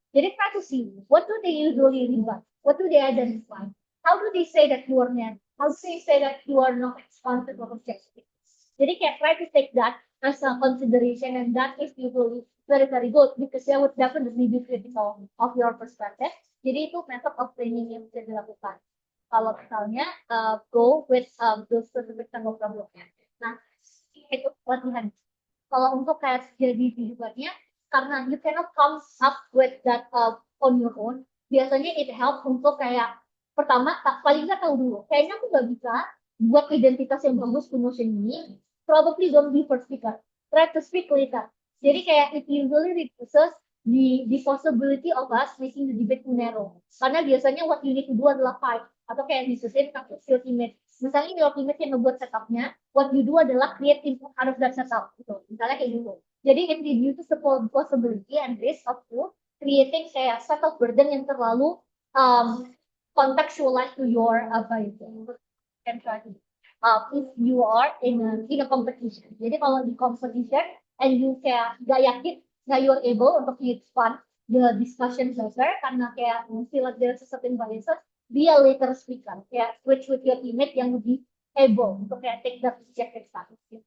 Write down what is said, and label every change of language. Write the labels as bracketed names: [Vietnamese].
[Indonesian] Jadi [English] try to see what do they usually rebut, what do they identify, how do they say that you are net, how do they say that you are not expansive or objective. [Indonesian] Jadi kayak [English] try to take that as a consideration, and that is usually very very good because they would definitely be critical of your perspective. [Indonesian] Jadi itu [English] method of training [Indonesian] yang bisa dilakukan. Kalau misalnya [English] go with those specific kind of problemnya. [Indonesian] Nah, itu latihan. Kalau untuk kayak jadi kehidupannya, karena [English] you cannot come up with that on your own, [Indonesian] biasanya [English] it help [Indonesian] untuk kayak pertama paling nggak tahu dulu kayaknya aku nggak bisa buat identitas yang bagus di motion ini, [English] probably don't be first speaker, try to speak later. [Indonesian] Jadi kayak [English] it usually reduces the possibility of us making the debate too narrow, [Indonesian] karena biasanya [English] what you need to do [Indonesian] adalah [English] fight [Indonesian] atau kayak disusun kasus [English] your teammate. [Indonesian] Misalnya [English] your teammate [Indonesian] yang ngebuat setupnya, [English] what you do [Indonesian] adalah [English] create input out of that setup [Indonesian] gitu, misalnya kayak gitu. Jadi [English] it reduces the possibility and risk of you creating [Indonesian] kayak [English] set of burden [Indonesian] yang terlalu um, [English] contextualize to your [Indonesian] apa itu [English] can try to if you are in a competition. [Indonesian] Jadi kalau di [English] competition and you [Indonesian] kayak gak yakin [English] that you are able [Indonesian] untuk [English] expand the discussion better [Indonesian] karena kayak [English] feel like there's a certain biases, be a later speaker, kayak switch with your teammate [Indonesian] yang lebih [English] able [Indonesian] untuk kayak [English] take that objective status.